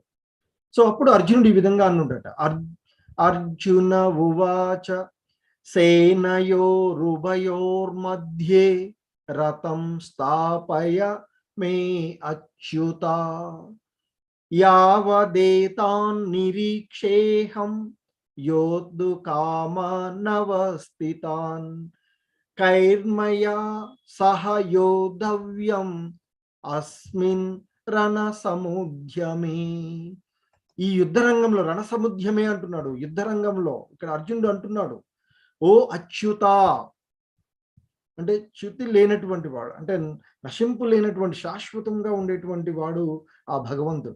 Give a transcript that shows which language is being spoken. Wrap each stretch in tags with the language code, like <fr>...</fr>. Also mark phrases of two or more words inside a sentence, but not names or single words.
<te>సో అప్పుడు అర్జునుడు ఈ విధంగా అన్నుడట,</te> <sa>అర్జున ఉవాచ సేనయోరుభయోర్మధ్యే రథం స్థాపయ మే అచ్యుత యావదేతాన్ నిరీక్షేహం योद्धु कामानवस्थितान् कैर्मया सह योद्धव्यम् अस्मिन् రణసముద్యమే.</sa> <te>ఈ యుద్ధ రంగంలో రణసముద్యమే అంటున్నాడు. యుద్ధ రంగంలో ఇక్కడ అర్జునుడు అంటున్నాడు, ఓ అచ్యుత, అంటే చ్యుతి లేనటువంటి వాడు, అంటే నశింపు లేనటువంటి శాశ్వతంగా ఉండేటువంటి వాడు ఆ భగవంతుడు.</te>